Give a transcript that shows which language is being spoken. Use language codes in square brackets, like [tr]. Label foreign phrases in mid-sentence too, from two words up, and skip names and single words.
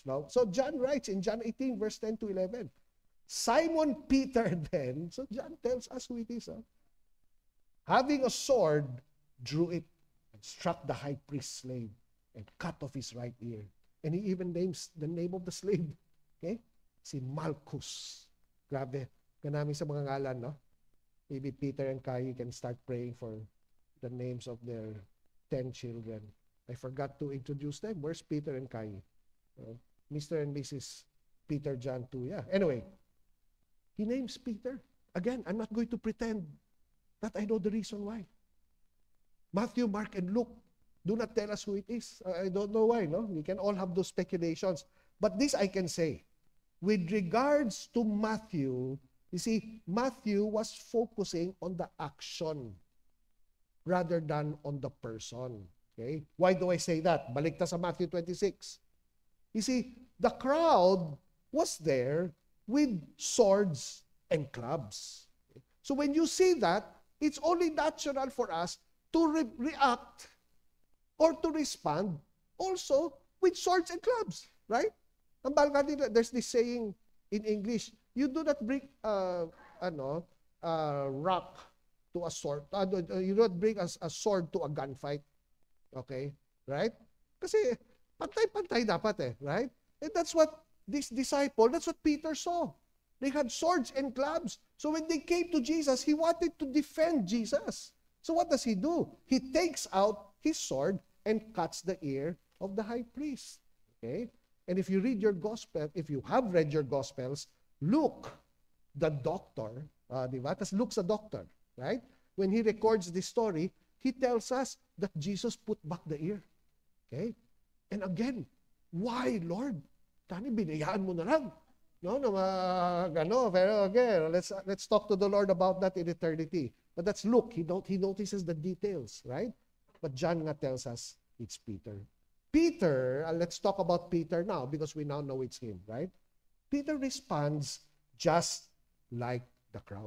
[en] So John writes in John 18, verse 10 to 11, Simon Peter then, so John tells us who it is, having a sword, drew it and struck the high priest's slave and cut off his right ear. And he even names the name of the slave. [hil] Okay? Si Malchus. Grabe. Ganami sa mga ngalan, no? [en] Maybe Peter and Kai can start praying for the names of their 10 children. I forgot to introduce them. Where's Peter and Kai? Mr. and Mrs. Peter John too. Yeah. Anyway, he names Peter. Again, I'm not going to pretend that I know the reason why. Matthew, Mark, and Luke do not tell us who it is. I don't know why, no? We can all have those speculations. But this I can say. With regards to Matthew, you see, Matthew was focusing on the action rather than on the person. Okay? Why do I say that? [hil] Balik ta sa Matthew 26. [en] You see, the crowd was there with swords and clubs. So when you see that, it's only natural for us to react or to respond also with swords and clubs, right? There's this saying in English, you do not bring rock to a sword. You do not bring a sword to a gunfight. Okay? Right? [tl] Kasi pantay-pantay dapat right? [en] And that's what this disciple, that's what Peter saw. They had swords and clubs. So when they came to Jesus, he wanted to defend Jesus. So what does he do? He takes out his sword and cuts the ear of the high priest. Okay? And if you read your gospel, if you have read your gospels, Luke, the doctor, tas Luke's a doctor, right? When he records this story, he tells us that Jesus put back the ear. Okay? And again, why, Lord? [hil] Tani, binayaan mo na lang. [en] No, pero again, let's talk to the Lord about that in eternity. But that's Luke. He notices the details, right? But John nga tells us it's Peter. Peter, let's talk about Peter now because we now know it's him, right? Peter responds just like the crowd.